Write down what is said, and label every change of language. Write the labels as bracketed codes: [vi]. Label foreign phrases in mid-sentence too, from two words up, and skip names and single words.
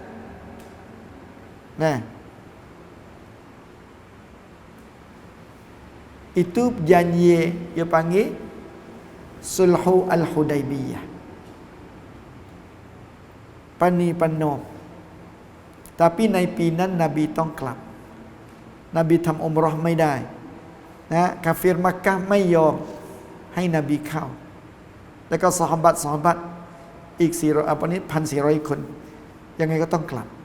[ms] nah itu janji dia panggil Sulhu Al-Hudaibiyah ปณีประนอมtapi [th] ในปีนั้นนบีต้องกลับนบีทำอุมเราะห์ไม่ได้นะกาเฟรมักกะฮ์ไม่ยอมให้นบีเข้าแล้วก็ซอฮาบะห์อีก1,400 คนยังไงก็ต้องกลับ